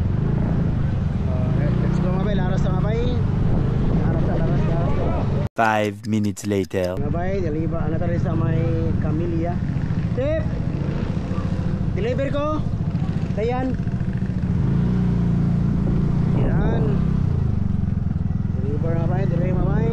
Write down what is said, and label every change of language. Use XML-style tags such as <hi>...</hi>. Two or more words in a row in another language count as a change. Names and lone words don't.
<en>Let's go</en> <tl>mga bay, laras na mga bay, laras.</tl> <en>5 minutes later.</en> <tl>Mga bay, deliver ano tayo sa may Camellia. Tip, deliver ko Dayan. Yan, deliver mga bay, deliver mga bay.</tl>